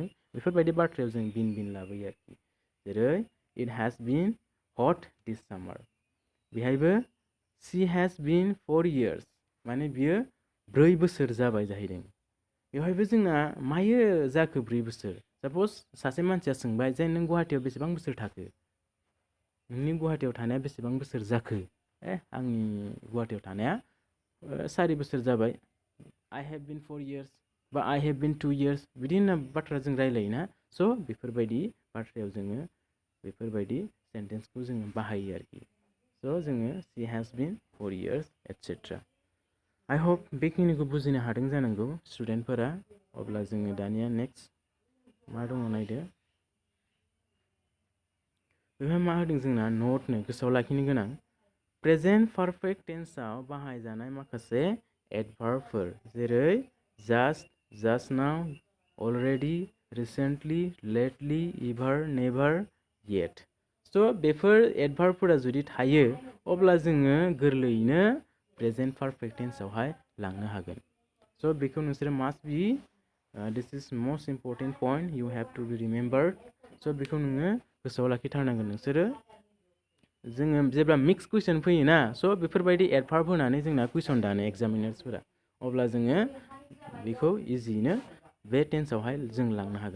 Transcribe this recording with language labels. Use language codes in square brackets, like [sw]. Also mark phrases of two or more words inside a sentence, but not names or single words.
[brx] बेफोरबायदि बाथ्रायाव जों बिन लाबोयो आरोखि। जेरै [en] it has been hot this summer, [brx] बेहायबो [en] she has been 4 years, [brx] माने बियो 4 बोसोर जाबाय जाहैदों। बेवहायबो जोंना मायो जाखो 4 बोसोर। साप'ज सासे मानसिया सोंबाय जे नों गुवाहाटियाव बेसेबां बोसोर थाखो, नोंनि गुवाहाटियाव थानाया बेसेबां बोसोर जाखो। आंनि गुवाहाटियाव थानाया 4 बोसोर जाबाय। [en] I have been 4 years, बा I have been 2 years, [brx] बिदि होनना बाथ्रा जों रायलायोना। स' बेफोरबायदि बाथ्रायाव जोङो बेफोरबायदि सेन्टेन्सखौ जोङो बाहायो आरोखि। स' जोङो [en] she has been 4 years etcetera. I hope [brx] बेखिनिखौ बुजिनो हादों जानांगौ स्टुडेन्टफोरा। अब्ला जोङो दानिया नेक्स्ट मा दङ नायदो। बेवहाय मा होदों जोंना, नटनो गोसोआव लाखिनो गोनां, [en] present perfect tense [brx] बाहायजानाय माखासे एडभार्बफोर, जेरै [en] just now, already, recently, lately, ever, never, yet. [brx] स' बेफोर एडभार्बफोरा जुदि थायो, अब्ला जोङो गोरलैयैनो [en] present perfect tense [brx] लांनो हागोन। स' बेखौ नोंसोरो [en] must be, this is most important point, you have to be remembered. [brx] स' बेखौ नोङो गोसोआव लाखिथारनांगोन नोंसोरो। जोङो जेब्ला [en] mix question [brx] फैयोना, स' बेफोरबायदि एडभार्ब होनानै जोंना कुइसन दानो एग्जामिनार्सफोरा, अब्ला जोङो बेखौ इजियैनो बे टेन्सआवहाय जों लांनो हागोन।